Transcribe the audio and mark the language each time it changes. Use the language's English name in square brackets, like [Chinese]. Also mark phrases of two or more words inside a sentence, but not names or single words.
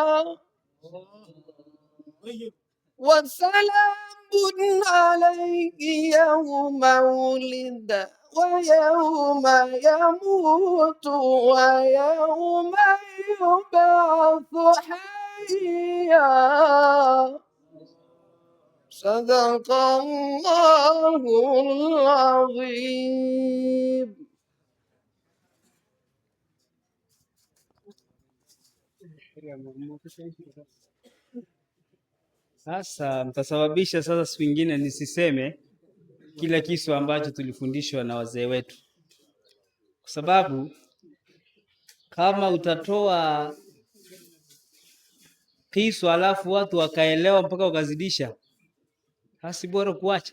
[Arabic] وسلام عليه يوم ولد ويوم يموت ويوم يبعث حيا. صدق الله العظيم. [Swahili] Sasa mtasababisha sasa siku nyingine nisiseme kila kitu ambacho tulifundishwa na wazee wetu, kwa sababu kama utatoa kisu alafu watu wakaelewa mpaka wakazidisha, basi bora kuacha.